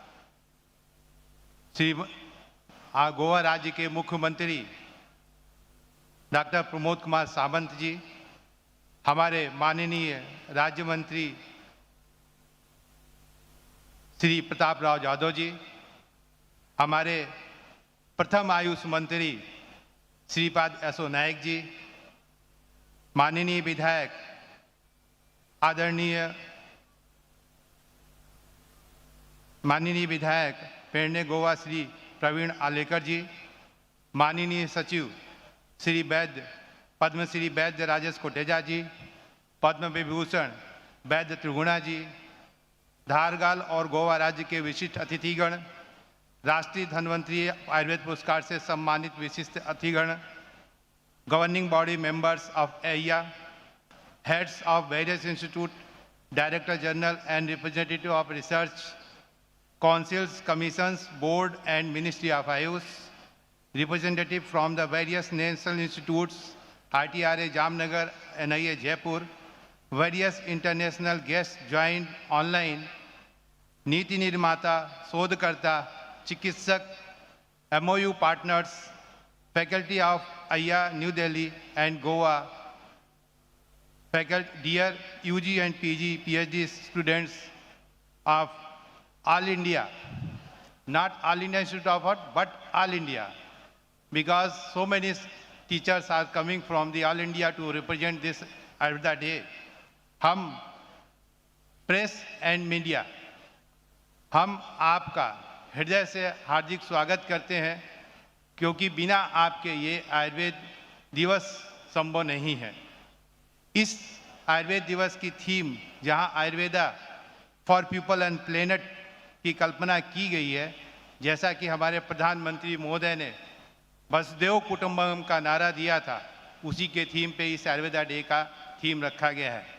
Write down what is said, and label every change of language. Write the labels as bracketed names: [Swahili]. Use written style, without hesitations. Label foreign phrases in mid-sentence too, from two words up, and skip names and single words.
[Hindi] श्री गोवा राज्य के मुख्यमंत्री डॉक्टर प्रमोद कुमार सावंत जी, हमारे माननीय राज्य मंत्री श्री प्रताप राव जाधव जी, हमारे प्रथम आयुष मंत्री श्रीपाद एसो नायक जी, माननीय विधायक माननीय विधायक पेड़ने गोवा श्री प्रवीण आलेकर जी, माननीय सचिव श्री वैद्य पद्मश्री वैद्य राजेश कोटेजा जी, पद्म विभूषण वैद्य त्रिगुणा जी, धारगाल और गोवा राज्य के विशिष्ट अतिथिगण, राष्ट्रीय धन्वंतरी आयुर्वेद पुरस्कार से सम्मानित विशिष्ट [English] अतिथिगण, governing body members of AIIA, heads of various institute, director general and representative of research councils, commissions, board and Ministry of Ayush, representative from the various national institutes, ITRA Jamnagar, NIA Jaipur, various international guests joined online, [Hindi] नीति निर्माता, शोधकर्ता, चिकित्सक, [English] MOU partners, faculty of IIA New Delhi and Goa, faculty, dear UG and PG, PhD students of All India, not All India Institute of Art, but All India, because so many teachers are coming from the All India to represent this Ayurveda Day. [Hindi] हम [English] press and media, [Hindi] हम आपका हृदय से हार्दिक स्वागत करते हैं, क्योंकि बिना आपके ये आयुर्वेद दिवस संभव नहीं है। इस आयुर्वेद दिवस की थीम, जहां [English] Ayurveda for people and planet [Hindi] की कल्पना की गई है, जैसा कि हमारे प्रधानमंत्री महोदय ने [Sanskrit] वसुधैव कुटुंबकम [Hindi] का नारा दिया था, उसी के थीम पे इस [English] Ayurveda Day [Hindi] का थीम रखा गया है।